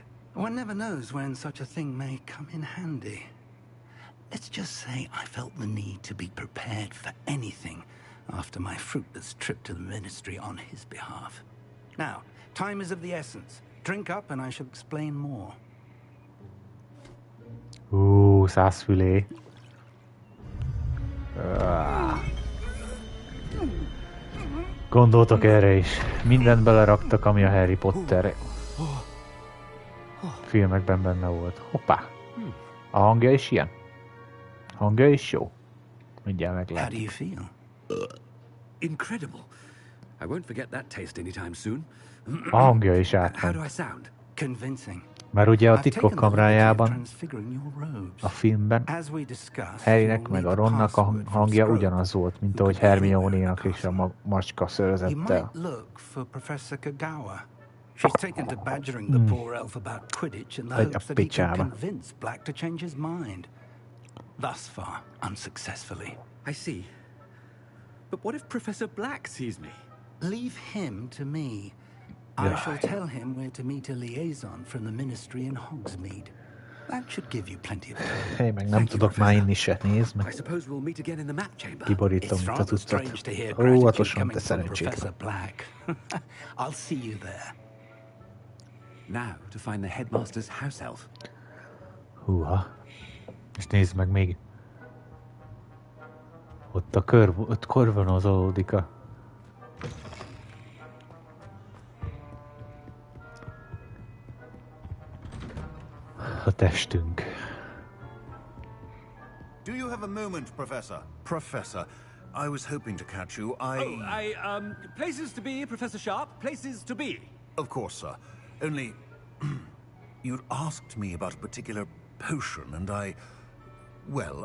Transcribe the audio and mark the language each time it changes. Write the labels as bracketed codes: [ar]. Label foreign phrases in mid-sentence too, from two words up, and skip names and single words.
[en] One never knows when such a thing may come in handy. Let's just say I felt the need to be prepared for anything after my fruitless trip to the ministry on his behalf. Now, time is of the essence. Drink up and I shall explain more. [hu] Százfülé. Gondoltok erre is. Mindent beleraktak, ami a Harry Potter filmekben benne volt. Hoppá! A hangja is ilyen? Hangja is jó. Mindjárt [en] How do [hu] meglátjuk. [en] you feel? Incredible. I won't forget that taste anytime soon. [hu] A hangja is [en] How do [hu] átment. [en] I sound? Convincing. [hu] Mert ugye a [en] I've [hu] titkok [en] taken the liberty of [hu] kamrájában, [en] transfiguring your robes. [hu] a filmben, [en] As we discussed, [hu] Harrynek [en] you'll [hu] meg [en] need [hu] a [en] the [hu] Ronnak a [en] password from [hu] hangja [en] Scrooge. [hu] ugyanaz volt, mint [en] who [hu] ahogy [en] could be anywhere [hu] Hermione-nak [en] in the [hu] és a [en] castle. [hu] macska [en] You [hu] szőrzettel. [en] might look for Professor Kagawa. She's taken to badgering the poor elf about Quidditch in the [hu] Egy [en] hopes [hu] a [en] that he can [hu] picsába. [en] convince Black to change his mind. Thus far, unsuccessfully. I see. But what if Professor Black sees me? Leave him to me. I shall tell him where to meet a liaison from the ministry in Hogsmeade. That should give you plenty of time. [hu] Hé, meg nem tudok már inni se, nézd [en] I [hu] meg. [en] suppose we'll meet again in the map chamber. [hu] Kiborítom, [en] It's [hu] mint a [en] rather strange to [hu] tudtat. [en] hear gratitude [hu] Óvatosan, [en] coming [hu] te [en] from Professor [hu] szerencsétlen. [en] Black. I'll see you there. Now to find the headmaster's house elf. [hu] Húha. És nézd meg még. Ott ott körvonalazódik a testünk. [en] Do you have a moment, Professor? Professor, I was hoping to catch you. Places to be, Professor Sharp. Places to be. Of course, sir. Only... you'd asked me about a particular potion, and well,